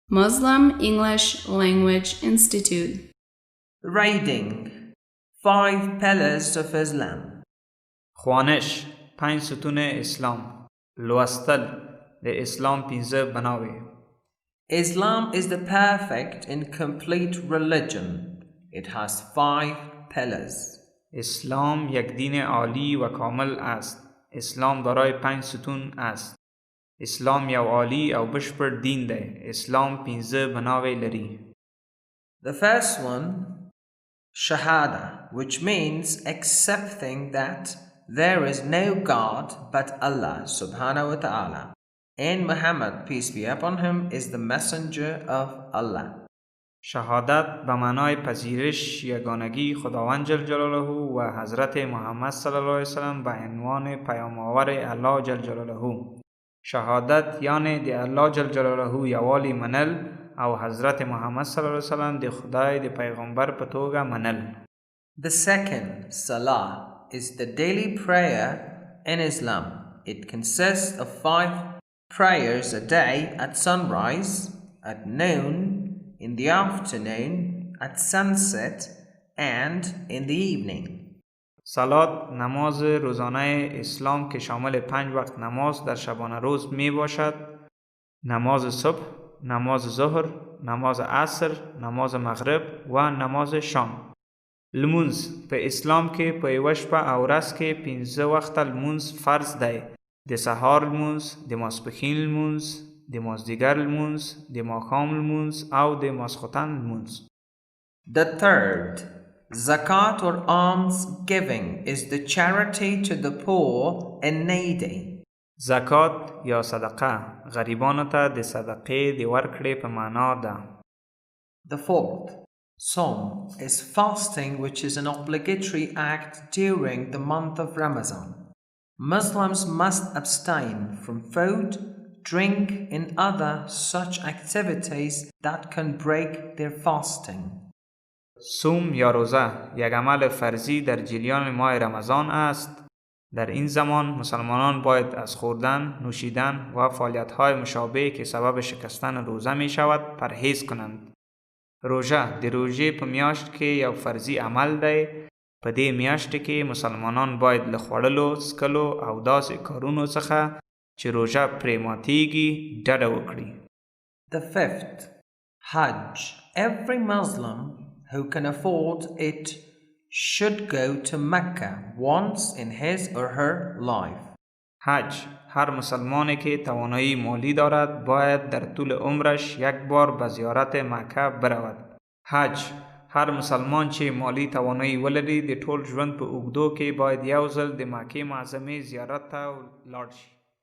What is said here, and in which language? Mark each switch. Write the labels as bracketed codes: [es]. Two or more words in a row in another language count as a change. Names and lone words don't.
[en] Muslim English Language Institute. Reading 5 pillars of Islam. [fa] خوانش 5 ستون اسلام. [ps] لوستل د اسلام پنځه بناوې. [en] Islam is the perfect and complete religion. It has 5 pillars. [fa] اسلام یک دین عالی و کامل است. اسلام دارای 5 ستون است. [ps] اسلام یو عالی او بشپړ دین دی. اسلام پنځه بناوې لري. [en] The first one, Shahada, which means accepting that there is no God but Allah [ar] سبحانه وتعالى, [en] and Muhammad, peace be upon him, is the messenger of Allah. [fa] شهادت به معنای پذیرش یگانگی خداوند [ar] جل جلاله [fa] و حضرت محمد [ar] صلی الله علیه وسلم [fa] به عنوان پیام آور الله [ar] جل جلاله. [ps] شهادت یعنی د الله [ar] جل جلاله [ps] یوالی منل او حضرت محمد [ar] صلی الله علیه وسلم [ps] د خدای د پیغمبر په توګه منل. [en] The second, Salah, is the daily prayer in Islam. It consists of 5 prayers a day at sunrise, at noon, in the afternoon, at sunset, and in the evening. [fa] صلات نماز روزانه اسلام که شامل 5 وقت نماز در شبانه روز می باشد. نماز صبح، نماز ظهر، نماز عصر، نماز مغرب و نماز شام. [ps] لمونز په اسلام کې په یوه شپه او ورځ کې 15 وخته لمونز فرض دی. د سهار لمونز، د ماسپښین لمونز، د مازدیګر لمونز، د ماښام لمونز او د ماسخوتن لمونز. [en] The third, Zakāt or alms-giving, is the charity to the poor and needy. [ps] زکات یا صدقه غریبانو ته د صدقې د ورکړې په معنا ده. [en] The fourth, Sawm, is fasting, which is an obligatory act during the month of Ramadan. Muslims must abstain from food, drink, and other such activities that can break their fasting. [fa] صوم یا روزه یک عمل فرضی در جریان ماه رمضان است. در این زمان مسلمانان باید از خوردن، نوشیدن و فعالیت‌های مشابه که سبب شکستن روزه می شود پرهیز کنند. [ps] روزه د روزې په میاشت کې یو فرضي عمل دی. په دې میاشت کې مسلمانان باید له خوړلو، څکلو او داسې کارونو څخه چې روزه پرې ماتیږي ډډه وکړي. [en] The fifth, Hajj. Every Muslim who can afford it should go to Mecca once in his or her life. [fa] حج هر مسلمانی که توانایی مالی دارد باید در طول عمرش یک بار به زیارت مکه برود. [ps] حج هر مسلمان چې مالی توانایی ولري د ټول ژوند په اوږدو کې باید یو ځل د مکې معظمې زیارت ته لاړ شي.